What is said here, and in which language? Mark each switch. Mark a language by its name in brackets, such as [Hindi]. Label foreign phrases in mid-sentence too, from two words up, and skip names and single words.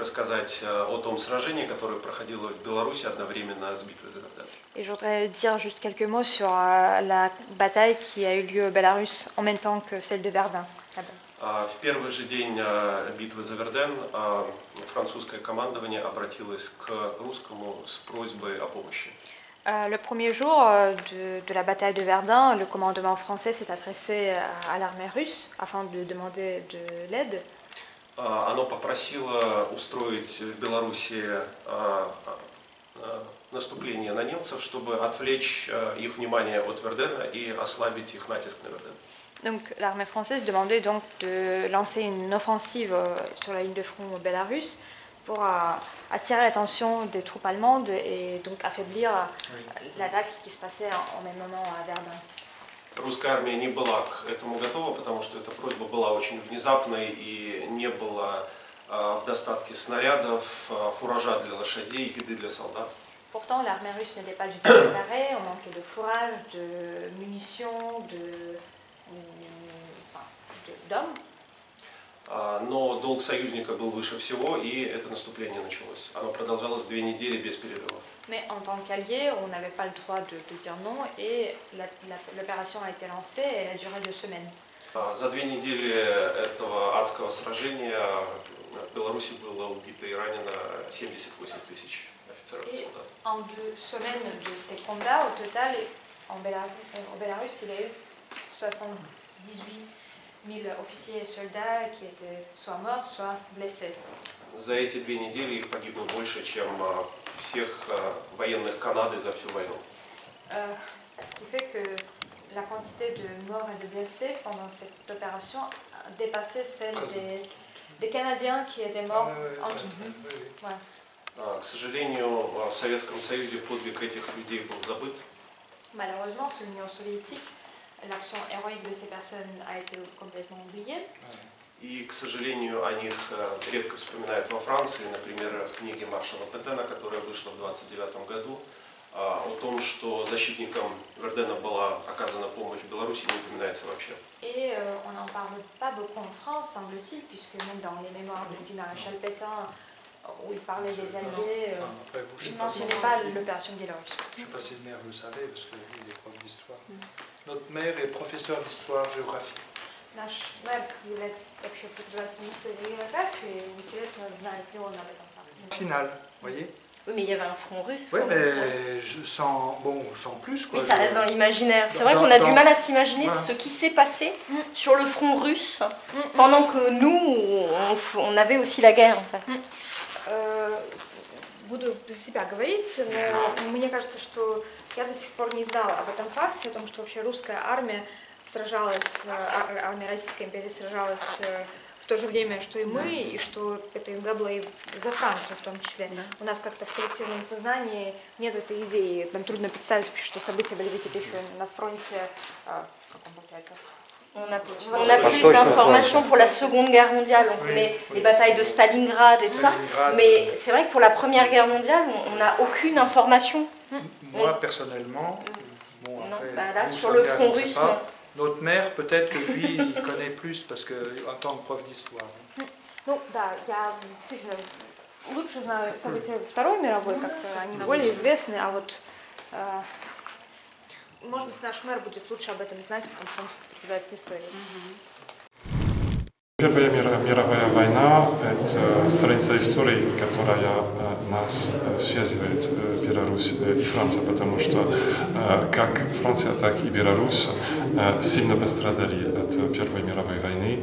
[Russian] рассказать о том сражении, которое проходило в Беларуси одновременно с битвой за Верден. [French] Et je voudrais dire juste quelques mots sur la bataille qui a eu lieu au Bélarus en même temps que celle de Verdun. [Russian] В первый же день битвы за Верден французское командование обратилось к русскому с просьбой о помощи. [French] Le premier jour de la bataille de Verdun, le commandement français s'est adressé à l'armée russe afin de demander de l'aide. [Russian] Оно попросило устроить в Беларуси наступление на немцев, чтобы отвлечь их внимание от Вердена и ослабить их натиск на Верден. [French] Donc l'armée française demandait donc de lancer une offensive sur la ligne de front bélarusse pour attirer l'attention des troupes allemandes et donc affaiblir l'attaque qui se passait en même moment à Verdun. [Russian] Русская армия не была к этому готова, потому что эта просьба была очень внезапной и не было в достатке снарядов, фуража для лошадей, еды для солдат. [French] Pourtant, l'armée russe n'était pas du tout préparée, on manquait de fourrage, de munitions, d'hommes. [Russian] Но долг союзника был выше всего, и это наступление началось. Оно продолжалось 2 недели без перерывов. [French] Mais en tant qu'alliés, on n'avait pas le droit de dire non, et l'opération a été lancée et elle a duré 2 semaines. [Russian] За 2 недели этого адского сражения в Беларуси было убито и ранено 78 тысяч офицеров и солдат. [French] En 2 semaines de ces combats, au total, au Bélarus, il y a eu 78 000 officiers et soldats qui étaient soit morts, soit blessés. [Russian] За эти 2 недели их погибло больше, чем всех военных Канады за всю войну. [French] Ce qui fait que la quantité de morts et de blessés pendant cette opération dépassait celle des Canadiens qui étaient morts en tout. [Russian] К сожалению, в Советском Союзе подвиг этих людей был забыт. [French] Malheureusement, sous l'Union soviétique, l'action héroïque de ces personnes a été complètement oubliée. [Russian] И, к сожалению, о них редко вспоминают во Франции, например, в книге маршала Петена, которая вышла в 1929 году, о том, что защитникам Вердена была оказана помощь в Беларуси, не упоминается вообще. [French] Et on n'en parle pas beaucoup en France, semble-t-il, puisque même dans les mémoires du maréchal Pétain, où il parlait des Alliés, il ne mentionnait pas l'opération biélorusse. Je ne sais pas si le maire le savait, parce qu'il est prof d'histoire. Notre maire est professeur d'histoire-géographie. [Russian] Наш мэр является вообще преподавателем истории и географии. Интересно, знает ли он об этом факте. [French] Final, vous voyez? Oui, mais il y avait un front russe. Oui, mais sans plus, quoi. Oui, ça reste dans l'imaginaire. C'est vrai qu'on a du mal à s'imaginer ce qui s'est passé sur le front russe, pendant que nous, on avait aussi la guerre, en fait. [Russian] Буду за себя говорить, но мне кажется, что я до сих пор не знала об этом факте, о том, что вообще русская армия сражалась, армия Российской империи сражалась в то же время, что и мы, и что это иногда было и за Францию в том числе. У нас как-то в коллективном сознании нет этой идеи. Нам трудно представить, что события были какие-то еще на фронте, как он получается. [French] On a plus d'informations pour la Seconde Guerre mondiale, on connaît les batailles de Stalingrad et tout ça, mais c'est vrai que pour la Première Guerre mondiale, on n'a aucune information. Moi, personnellement, bon, après, là, sur le front russe, non. Notre maire, peut-être que lui, il connaît plus, parce qu'en tant que prof d'histoire. [Russian] Ну да, я действительно лучше знаю события Второй мировой, как-то они более известны, а вот может быть наш мэр будет лучше об этом знать, потому что он преподаватель истории. Первая мировая война – это страница истории, которая нас связывает, Беларусь и Франция, потому что как Франция, так и Беларусь сильно пострадали от Первой мировой войны.